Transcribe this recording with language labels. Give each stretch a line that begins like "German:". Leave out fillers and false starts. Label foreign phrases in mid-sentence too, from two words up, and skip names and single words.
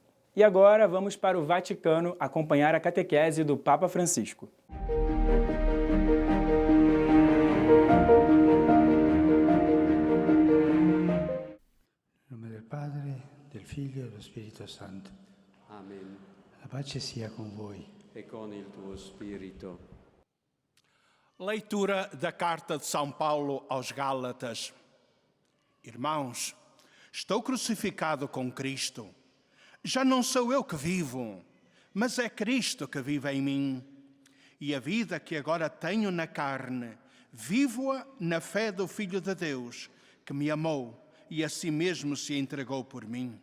Portuguese: E agora vamos para o Vaticano acompanhar a catequese do Papa Francisco. Em nome do Padre, do Filho e do Espírito Santo. Amen.
Italian: A pace sia com voi. E con il tuo spirito.
Portuguese: Leitura da Carta de São Paulo aos Gálatas. Irmãos, estou crucificado com Cristo. Já não sou eu que vivo, mas é Cristo que vive em mim. E a vida que agora tenho na carne, vivo-a na fé do Filho de Deus, que me amou e a si mesmo se entregou por mim.